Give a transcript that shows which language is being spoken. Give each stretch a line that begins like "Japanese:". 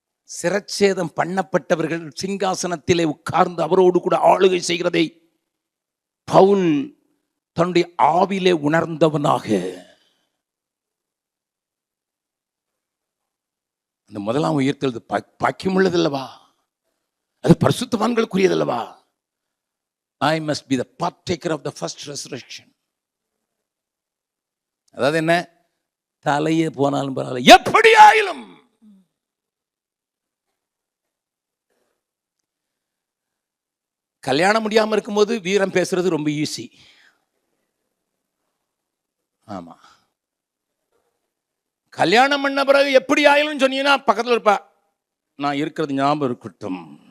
Tamil: சிரச்சேதம் பண்ணப்பட்டவர்கள் சிங்காசனத்திலே உட்கார்ந்து அவரோடு கூட ஆளுகை செய்கிறதை பவுல் தன்னுடைய ஆவிலே உணர்ந்தவனாக அந்த முதலாம் உயிர்த்தெழுது பாக்கியம் உள்ளதல்லவா? அது பரிசுத்தவான்களுக்குரியதல்லவா?
English: I must be the partaker of the first resurrection.
Tamil: அதாவது என்ன? தலையே போனாலும் பரவாயில்ல, எப்படி ஆயிலும் கல்யாணம் முடியாம இருக்கும்போது வீரம் பேசுறது ரொம்ப ஈஸி. ஆமா, கல்யாணம் பண்ண பிறகு எப்படி ஆயிலும் சொன்னீங்கன்னா பக்கத்தில் இருப்பா, நான் இருக்கிறது ஞாபகம் இருக்கட்டும்.